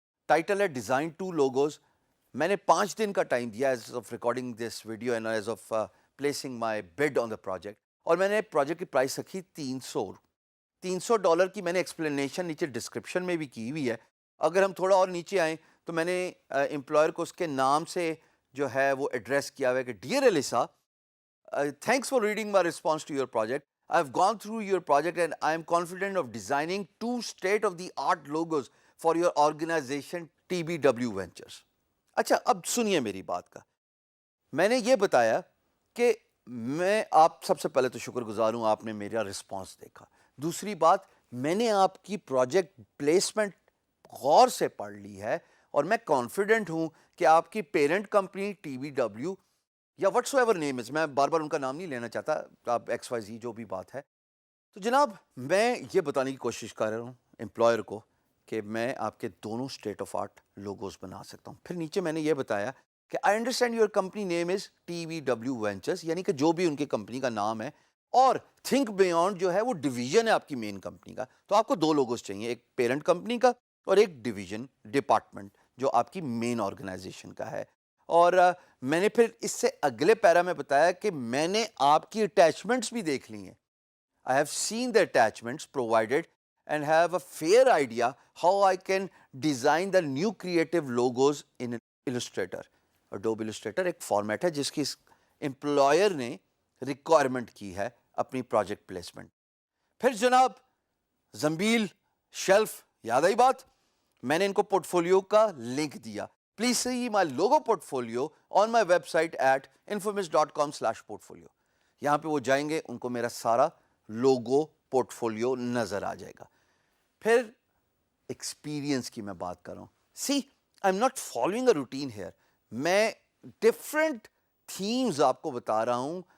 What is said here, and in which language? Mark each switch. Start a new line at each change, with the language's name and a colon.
Urdu: Title ہے design 2 logos. میں نے 5 دن کا ٹائم دیا
English: as of recording this video and as of placing my bid on the project,
Urdu: اور میں نے پروجیکٹ کی پرائس رکھی $300 کی. میں نے ایکسپلینیشن نیچے ڈسکرپشن میں بھی کی ہوئی ہے. اگر ہم تھوڑا اور نیچے آئیں تو میں نے امپلائر کو اس کے نام سے جو ہے وہ ایڈریس کیا ہوا ہے کہ dear ایلیسا,
English: thanks for reading my response to your project. I've gone through your project and I am confident of designing 2 state-of-the-art logos for your organization TBW Ventures.
Urdu: اچھا, اب سنیے میری بات کا. میں نے یہ بتایا کہ میں آپ سب سے پہلے تو شکر گزار ہوں, آپ نے میرا رسپانس دیکھا. دوسری بات, میں نے آپ کی پروجیکٹ پلیسمنٹ غور سے پڑھ لی ہے اور میں کانفیڈنٹ ہوں کہ آپ کی parent company T B W یا
English: what's ever name is,
Urdu: میں بار بار ان کا نام نہیں لینا چاہتا, آپ ایکس وائی زی جو بھی بات ہے. تو جناب میں یہ بتانے کی کوشش کر رہا ہوں امپلائر کو کہ میں آپ کے دونوں اسٹیٹ آف آرٹ لوگوز بنا سکتا ہوں. پھر نیچے میں نے یہ بتایا کہ
English: I understand your company name is T V W ventures,
Urdu: یعنی کہ جو بھی ان کی کمپنی کا نام ہے, اور تھنک بیونڈ جو ہے وہ ڈویژن ہے آپ کی مین کمپنی کا. تو آپ کو 2 لوگوز چاہیے, ایک پیرنٹ کمپنی کا اور ایک ڈویژن ڈپارٹمنٹ جو آپ کی مین آرگنائزیشن کا ہے. اور میں نے پھر اس سے اگلے پیرا میں بتایا کہ میں نے آپ کی اٹیچمنٹس بھی دیکھ لی ہیں.
English: I have seen the attachments provided and have a fair idea how I can design the new creative logos in Illustrator.
Urdu: Adobe Illustrator ایک فارمیٹ ہے جس کی امپلائر نے ریکوائرمنٹ کی ہے اپنی پروجیکٹ پلیسمنٹ. پھر جناب زنبیل, شیلف, یاد آئی بات, میں نے ان کو پورٹ فولیو کا لنک دیا.
English: Please see my logo portfolio on my website at infomist.com/portfolio.
Urdu: یہاں پہ وہ جائیں گے, ان کو میرا سارا لوگو پورٹ فولیو نظر آ جائے گا. پھر ایکسپیرینس کی میں بات کر رہا ہوں.
English: see I am not following a routine here,
Urdu: میں ڈفرینٹ تھیمز آپ کو بتا رہا ہوں.